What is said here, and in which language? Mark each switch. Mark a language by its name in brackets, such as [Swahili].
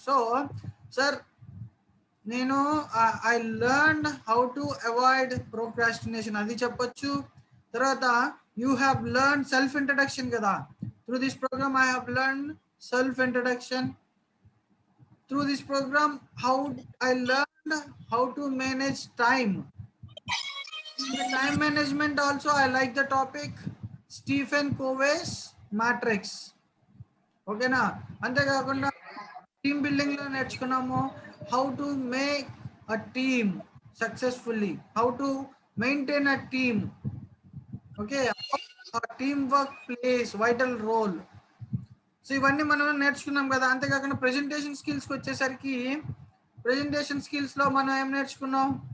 [English] so sir [Telugu] నేను [English] I learned how to avoid procrastination [Telugu] అది చెప్పొచ్చు. తర్వాత [English] you have learn self introduction [Telugu] కదా. [English] Through this program I have learn self introduction. Through this program I learned how to manage time. Time management also I like the topic, Stephen Covey's matrix. [Telugu] ఓకేనా? అంతేకాకుండా [English] team building లో [Telugu] నేర్చుకున్నాము [English] How to make a team successfully, how to maintain a team. Okay, team work plays vital role. [Telugu] So ఇవన్నీ మనం నేర్చుకున్నాం కదా. అంతేకాకుండా presentation స్కిల్స్కి వచ్చేసరికి, ప్రెజెంటేషన్ స్కిల్స్ లో మనం ఏం నేర్చుకున్నాం?